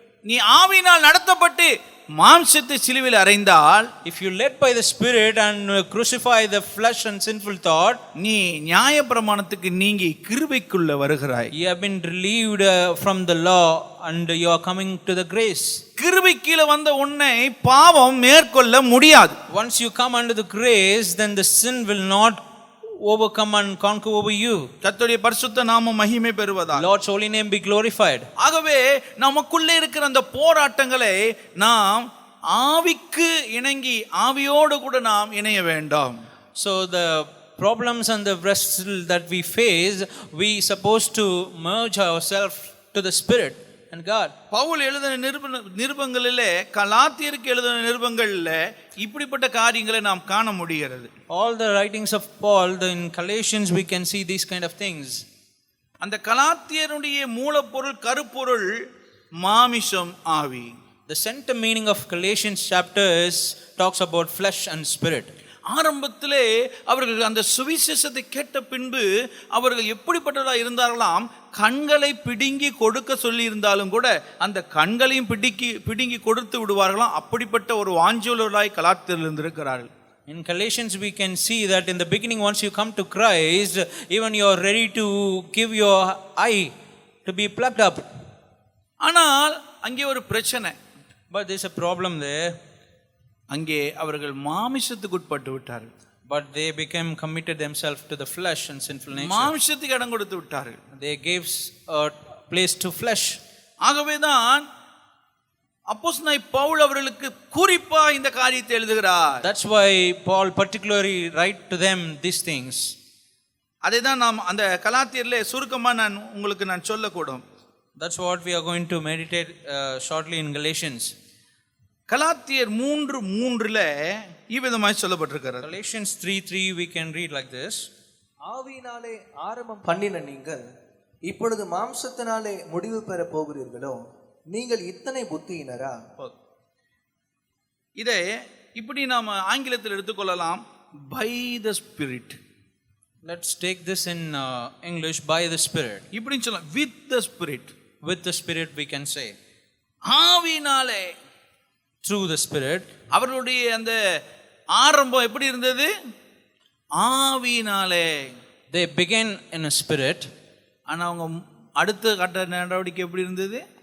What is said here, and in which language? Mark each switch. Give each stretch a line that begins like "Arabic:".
Tamil: நீ ஆவியினால் நடத்தப்பட்டு மாம்சத்தை சிலுவையில் அறைந்தால்,
English: If you led by the spirit and crucify the flesh and sinful thought,
Tamil: நீ நியாயப்பிரமாணத்துக்கு நீங்கி கிருபைக்குள்ள வருகிறாய்.
English: you have been relieved from the law and you are coming to the grace.
Tamil: கிருபை கீழே வந்த உன்னை பாவம் மேற்கொள்ள முடியாது.
English: Once you come under the grace, then the sin will not overcome and conquer over you.
Tamil: கர்த்தருடைய பரிசுத்த நாமம் மகிமை பெறுவதாக.
English: Lord's holy name be glorified.
Tamil: ஆகவே நமக்குள்ளே இருக்கிற அந்த போராட்டங்களை நாம் ஆவிக்கு இணங்கி ஆவியோடு கூட நாம் இணைய வேண்டும்.
English: So the problems and the wrestle that we face, we supposed to merge ourselves to the spirit and God.
Tamil: Pavul எழுதின நிருபங்களிலே, கலாத்தியருக்கு எழுதின நிருபங்களிலே இப்படிப்பட்ட காரியங்களை நாம் காண முடிகிறது.
English: All the writings of Paul, in Galatians we can see these kind of things.
Tamil: அந்த கலாத்தியருடைய மூலப்பொருள் கருப்பொருள் மாமிசம் ஆவி.
English: The center meaning of Galatians chapters talks about flesh and spirit.
Tamil: ஆரம்பத்திலே அவர்கள் அந்த சுவிசேஷத்தை கேட்ட பின்பு அவர்கள் எப்படிப்பட்டதாக இருந்தார்களாம்? கண்களை பிடுங்கி கொடுக்க சொல்லி இருந்தாலும் கூட அந்த கண்களையும் பிடுங்கி கொடுத்து விடுவார்களாம். அப்படிப்பட்ட ஒரு வாஞ்சலராய் கலாத்தியர்கள் இருந்திருக்கிறார்கள்.
English: In Galatians we can see that in the beginning, once you come to Christ, even you are ready to give your eye to be plucked up.
Tamil: ஆனால் அங்கே ஒரு பிரச்சனை.
English: But there is a problem there.
Tamil: அங்கே அவர்கள் மாமிசத்துக்கு உட்பட்டு விட்டார்கள்.
English: But they became committed themselves to the flesh and sinful nature.
Tamil: மாமிசத்துக்கு இடம் கொடுத்து விட்டார்கள்.
English: They gave a place to flesh.
Tamil: ஆகவேதான் அப்போஸ்தலனாகிய பவுல் அவர்களுக்கு குறிப்பா இந்த காரியத்தை எழுதுகிறார்.
English: That's why Paul particularly write to them these things.
Tamil: அதை தான் நாம் அந்த கலாத்தியர்ல சுருக்கமா உங்களுக்கு சொல்லக்கூடும்.
English: That's what we are going to meditate shortly in Galatians.
Tamil: கலாத்தியர் 3:3 இவ்விதமாய் சொல்லப்பட்டிருக்கிறது.
English: Galatians 3:3 we can read like this.
Tamil: ஆவியினாலே ஆரம்பம் பண்ணின நீங்கள் இப்பொழுது மாம்சத்தினாலே முடிவு பெற போகிறீர்களோ, நீங்கள் இத்தனை புத்தியினரா? இதை இப்படி நாம் ஆங்கிலத்தில் எடுத்துக்கொள்ளலாம்,
English: by the spirit. Let's take this in English, by the spirit. இப்படின்னு சொல்லலாம், with the spirit. With the spirit we can say.
Tamil: ஆவியினாலே,
English: through the spirit.
Tamil: அவர்களுடைய அந்த ஆரம்பம் எப்படி இருந்தது? ஆவியினாலே.
English: They began in a spirit.
Tamil: ஆனா அவங்க அடுத்த கட்ட நடவடிக்கை எப்படி இருந்தது?